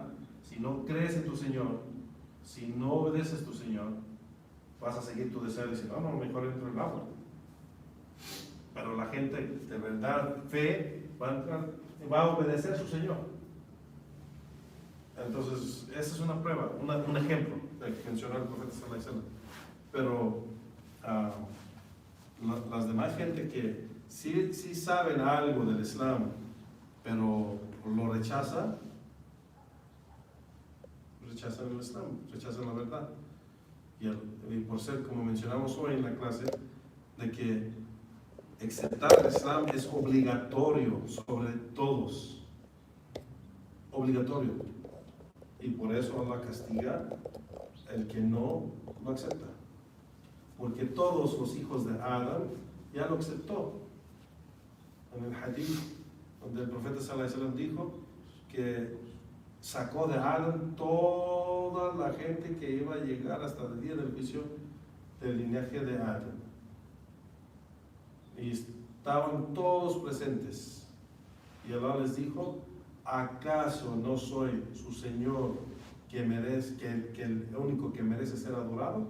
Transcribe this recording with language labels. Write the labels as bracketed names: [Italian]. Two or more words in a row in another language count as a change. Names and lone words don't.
[Spanish] Si no crees en tu Señor, si no obedeces a tu Señor, vas a seguir tu deseo y decir, no, mejor entro en el agua. Pero la gente de verdad, fe, va a entrar, va a obedecer a su Señor. Entonces, esa es una prueba, un ejemplo del que mencionó el profeta [Arabic] صلى الله عليه وسلم. [Spanish] Pero las demás gente que sí saben algo del Islam, pero lo rechazan el Islam, rechazan la verdad. Y por ser, como mencionamos hoy en la clase, de que aceptar el Islam es obligatorio sobre todos. Obligatorio. Y por eso Allah castiga el que no lo acepta. Porque todos los hijos de Adán ya lo aceptó. En el hadith, donde el profeta [Arabic] صلى الله عليه وسلم [Spanish] dijo que sacó de Adán toda la gente que iba a llegar hasta el día del juicio del linaje de Adán. Y estaban todos presentes. Y Allah les dijo, ¿acaso no soy su Señor que el único que merece ser adorado?